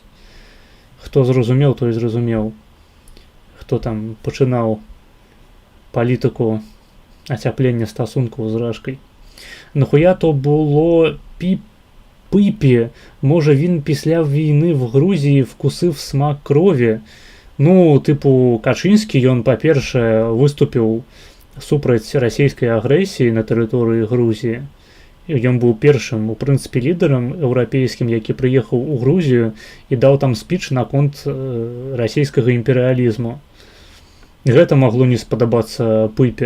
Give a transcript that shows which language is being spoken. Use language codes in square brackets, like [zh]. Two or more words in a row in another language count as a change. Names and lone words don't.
[uk] Хто зрозумів, той зрозумів. Хто там починав політику ацяплення стосунків з Рашкою. Нахуя то було Пипі? Може він після війни в Грузії вкусив смак крові? Ну, типу, Качинський, [be] ён, па-перше, выступіў супраць расійскай агрэсіі на тэрыторыі Грузіі. Ён быў першым, у прынцыпе, лідарам еўрапейскім, які прыехаў у Грузію і даў там спіч наконт расійскага імперыялізму. Гэта магло не спадабацца Пипі.